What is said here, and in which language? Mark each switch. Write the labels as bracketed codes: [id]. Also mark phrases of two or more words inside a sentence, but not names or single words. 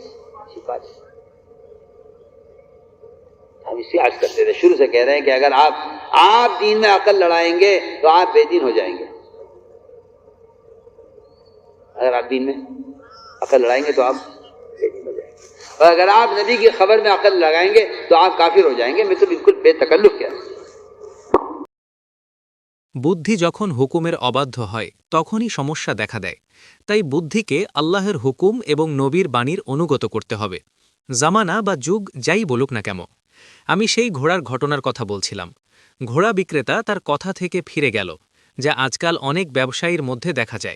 [ur] ہم اسی عرض کرتے تھے، شروع سے کہہ رہے ہیں کہ اگر آپ دین میں عقل لڑائیں گے تو آپ بے دین ہو جائیں گے۔ اگر آپ دین میں عقل لڑائیں گے تو آپ بے دین ہو جائیں گے، اور اگر آپ نبی کی خبر میں عقل لگائیں گے تو آپ کافر ہو جائیں گے۔ میں تو بالکل بے تکلف کیا۔ [bn] বুদ্ধি যখন হুকুমের অবাধ্য হয় তখনই সমস্যা দেখা দেয়। তাই বুদ্ধিকে আল্লাহর হুকুম এবং নবীর বাণীর অনুগত করতে হবে, জামানা বা যুগ যাই বলুক না কেন। আমি সেই ঘোড়ার ঘটনার কথা বলছিলাম। ঘোড়া বিক্রেতা তার কথা থেকে ফিরে গেল, যা আজকাল অনেক ব্যবসায়ীর মধ্যে দেখা যায়।